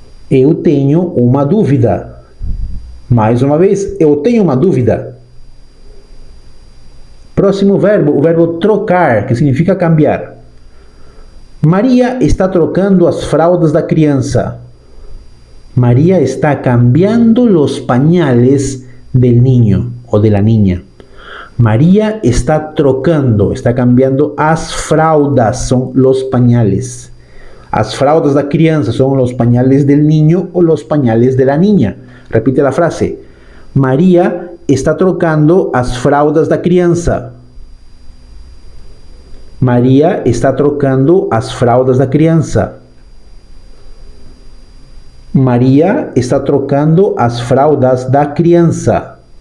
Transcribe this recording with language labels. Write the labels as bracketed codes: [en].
[pt] Eu tenho uma dúvida. Mais uma vez, eu tenho uma dúvida. Próximo verbo, o verbo trocar, que significa cambiar. Maria está trocando as fraldas da criança. [es] María está cambiando los pañales del niño o de la niña. [pt] María está trocando, está cambiando as fraldas, [es] son los pañales. [pt] As fraldas da criança [es] son los pañales del niño o los pañales de la niña. Repite la frase. [pt] María está trocando as fraldas da criança. María está trocando as fraldas da criança. Maria está trocando as fraldas da criança.